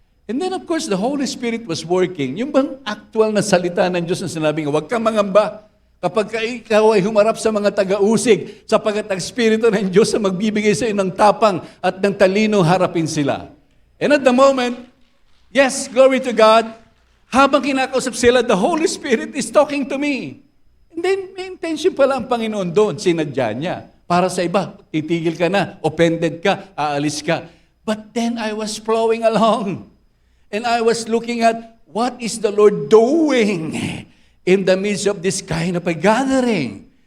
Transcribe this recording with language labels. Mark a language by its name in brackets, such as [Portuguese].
[English] And then of course, the Holy Spirit was working. [Filipino] Yung bang actual na salita ng Diyos na sinabing, huwag kang mangamba kapag ikaw ay humarap sa mga taga-usig, sapagkat ang Espiritu ng Diyos na magbibigay sa iyo ng tapang at ng talino, harapin sila. [English] And at the moment, yes, glory to God, [Filipino] habang kinakausap sila, [English] the Holy Spirit is talking to me. [Filipino] And then, may intention pala ang Panginoon doon, sinadya niya. Para sa iba, titigil ka na, offended ka, aalis ka. [English] But then I was flowing along. And I was looking at, what is the Lord doing in the midst of this kind of a gathering?